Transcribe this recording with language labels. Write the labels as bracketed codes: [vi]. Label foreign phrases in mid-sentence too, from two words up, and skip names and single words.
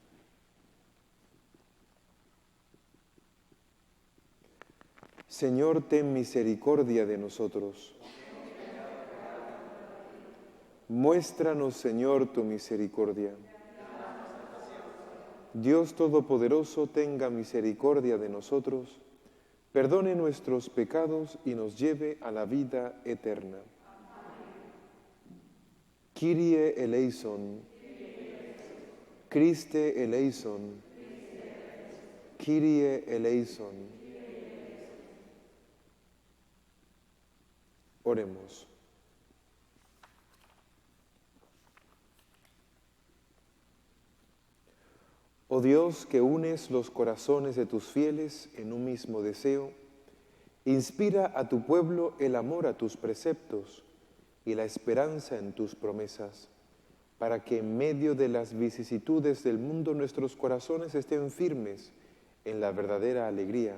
[es] Señor, ten misericordia de nosotros. Muéstranos, Señor, tu misericordia. Dios Todopoderoso, tenga misericordia de nosotros, perdone nuestros pecados y nos lleve a la vida eterna. [el] Κύριε ἐλέησον, Χριστὲ ἐλέησον, Κύριε ἐλέησον. [es] Oremos. Oh Dios, que unes los corazones de tus fieles en un mismo deseo, inspira a tu pueblo el amor a tus preceptos y la esperanza en tus promesas, para que en medio de las vicisitudes del mundo nuestros corazones estén firmes en la verdadera alegría.